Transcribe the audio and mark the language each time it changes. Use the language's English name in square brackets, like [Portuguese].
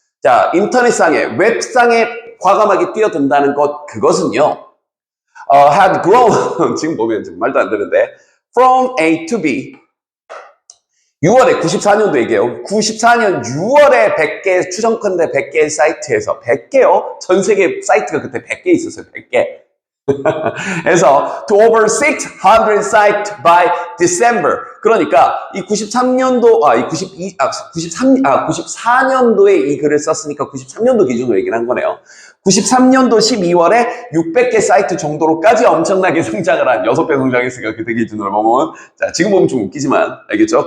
[Korean] 자, 인터넷상에, 웹상에 과감하게 뛰어든다는 것, 그것은요. had grown, 지금 보면 좀 말도 안 되는데 from A to B 6월에 94년도 얘기해요. 94년 6월에 100개 추정컨대 100개의 사이트에서 100개요? 전 세계 사이트가 그때 100개 있었어요. 100개. [English] 해서 to over 600 sites by December. [Korean] 그러니까 이 93년도 이 94년도에 이 글을 썼으니까 93년도 기준으로 얘기를 한 거네요. 93년도 12월에 600개 사이트 정도로까지 엄청나게 성장을 한 6배 성장했으니까 그때 기준으로 보면 자, 지금 보면 좀 웃기지만 알겠죠?